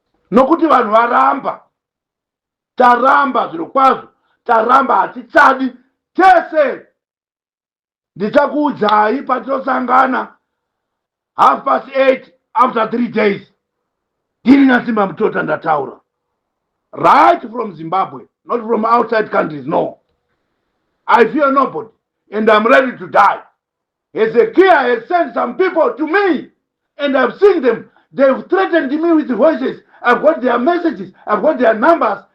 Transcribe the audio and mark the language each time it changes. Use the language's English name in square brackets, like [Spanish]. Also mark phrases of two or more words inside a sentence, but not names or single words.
[Shona] Nokuti vanhu varamba, taramba zviro kwazvo, taramba hatitsadi, tese. Ndichakuudzai patinosangana [English] half past eight after three days. [Shona] Ndini naSimba Mutota ndataura. [English] Right from Zimbabwe, not from outside countries, no. I fear nobody, and I'm ready to die. Hezekiah has sent some people to me, and I've seen them. They've threatened me with voices. I've got their messages. I've got their numbers.